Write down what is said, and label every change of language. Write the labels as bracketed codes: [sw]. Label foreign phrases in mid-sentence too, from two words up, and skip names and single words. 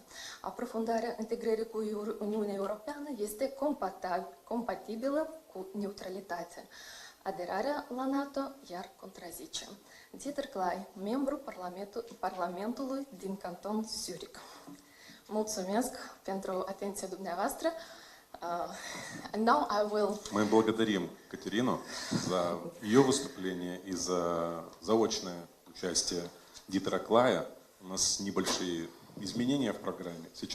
[ro] Aprofundarea integrării cu Uniunea Europeană este compatibilă cu neutralitatea. Aderarea la NATO iar contrazice. Dieter Kley, membru Parlamentului din Canton Zurich. Mulțumesc pentru atenția dumneavoastră. [en] And now I will... [ru] Мы благодарим Катерину за ее выступление и за заочное участие Диетера Клая. У нас небольшие изменения в программе. Сейчас